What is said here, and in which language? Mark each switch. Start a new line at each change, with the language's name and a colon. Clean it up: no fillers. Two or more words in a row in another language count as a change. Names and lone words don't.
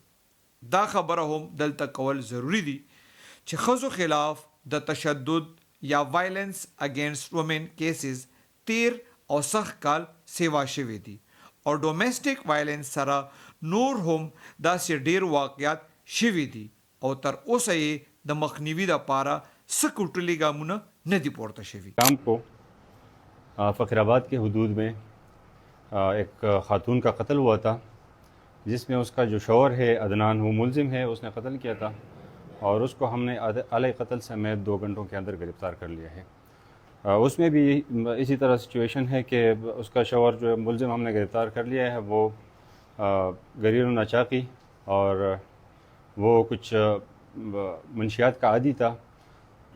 Pashto: دا خبره هم دلته کول ضروری دي چې ښځو خلاف د تشدد یا
English: violence against women cases
Pashto: 13 او سخت کال سیوا شوي دي او
English: domestic violence
Pashto: سره نور هم داسې ډیر واقعات شوي دي او تر اوسه یې د مخنیوي دپاره څه کوټلي ګامونه نه دي پورته شوي.
Urdu: شام کو فخرآباد کے حدود میں ایک خاتون کا قتل ہوا تھا جس میں اس کا جو شوہر ہے عدنان وہ ملزم ہے، اس نے قتل کیا تھا اور اس کو ہم نے الگ قتل سمیت 2 گھنٹوں کے اندر گرفتار کر لیا ہے. اس میں بھی اسی طرح سچویشن ہے کہ اس کا شوہر جو ملزم ہم نے گرفتار کر لیا ہے وہ غریب ناچاقی اور وہ کچھ منشیات کا عادی تھا.